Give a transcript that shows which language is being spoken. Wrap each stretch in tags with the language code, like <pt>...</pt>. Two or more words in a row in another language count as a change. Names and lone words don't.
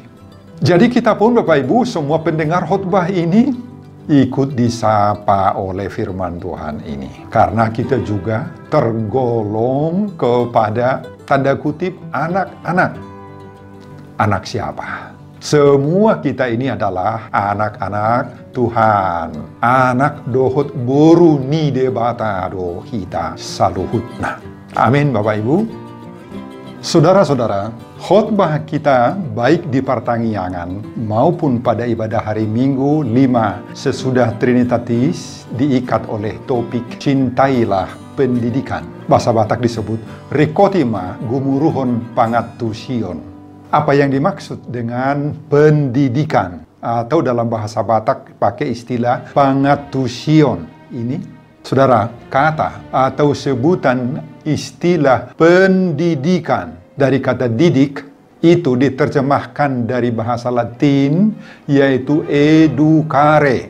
<id>Jadi kita pun Bapak Ibu, semua pendengar khotbah ini ikut disapa oleh firman Tuhan ini. Karena kita juga tergolong kepada tanda kutip anak-anak. Anak siapa? Semua kita ini adalah anak-anak Tuhan.</id> <bbc>Anak dohot boru ni debata do kita saluhutna.</bbc> <id>Amin Bapak Ibu. Saudara-saudara, khotbah kita baik di pertanggiangan maupun pada ibadah hari Minggu 5 sesudah Trinitatis diikat oleh topik cintailah pendidikan. Bahasa Batak disebut</id> <bbc>rekotima gumuruhon pangatusion.</bbc> <id>Apa yang dimaksud dengan pendidikan? Atau dalam bahasa Batak pakai istilah pangatusion. Ini saudara, kata atau sebutan istilah pendidikan dari kata didik itu diterjemahkan dari bahasa Latin yaitu educare.</id>